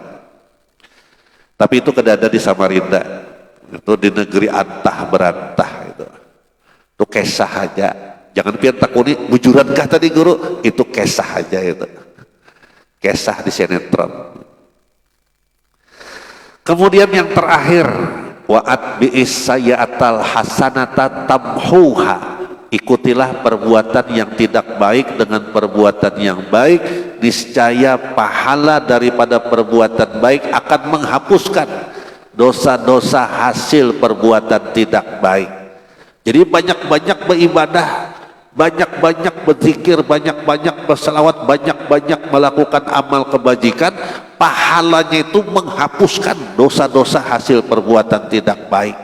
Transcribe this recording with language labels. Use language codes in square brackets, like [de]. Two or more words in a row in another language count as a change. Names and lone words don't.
[bjn] Tapi itu kedada di Samarinda, itu di negeri antah berantah itu kisah aja. Jangan pian takuni bujurankah tadi guru, itu kisah aja itu. [id] Kisah di sinetron. Kemudian yang terakhir, [ar] وأتبع السيئة الحسنة تمحها, [id] ikutilah perbuatan yang tidak baik dengan perbuatan yang baik, niscaya pahala daripada perbuatan baik akan menghapuskan dosa-dosa hasil perbuatan tidak baik. Jadi banyak-banyak beribadah, banyak-banyak berzikir, banyak-banyak berselawat, banyak-banyak melakukan amal kebajikan, pahalanya itu menghapuskan dosa-dosa hasil perbuatan tidak baik.